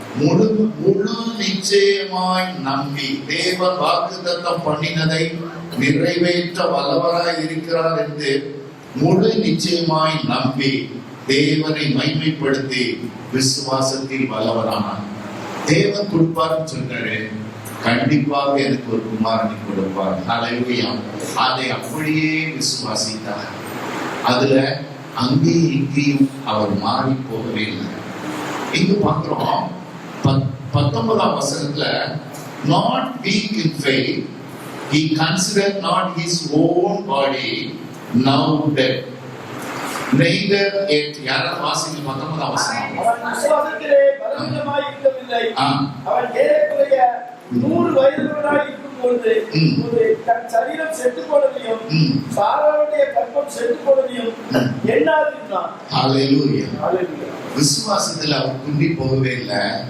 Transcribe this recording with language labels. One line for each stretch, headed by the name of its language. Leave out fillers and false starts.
Tamil: முழு நிச்சயமாய் நம்பி தேவன் வாக்குத்தத்தம் பண்ணினதை நிறைவேற்ற வல்லவராய் இருக்கிறார் என்று முழு நிச்சயமாய் நம்பி தேவனை மைமைப்படுத்தி விசுவாசத்தில் வல்லவரானார். தேவன் கொடுப்பார்னு சொல்றாரு, கண்டிப்பாக எனக்கு ஒரு குமாரனை கொடுப்பார். ஹல்லேலூயா. அதை அப்படியே விசுவாசித்தார். அதுல அங்கே இங்கேயும் அவர் மாறி போகவே இல்லை. இங்கு பார்க்கிறோம் 19ஆம் வசனத்துல,
English: not weak in faith, he considered not his own body now dead, neither yet.
Tamil: யாராவது வாசிங்க 19ஆம் வசனம். அவன் விசுவாசத்திலே பலவீனமாய் இருக்கவில்லை. அவன் ஏறக்குறைய 100 வயதுள்ளவனாய் இருக்கும்போது தன் சரீரம் செத்துப் போனதையும் சாராளுடைய கற்பம் செத்துப் போனதையும் எண்ணாதிருந்தான். ஹல்லேலூயா. விசுவாசத்துல அவர் குண்டி போகவே இல்லை.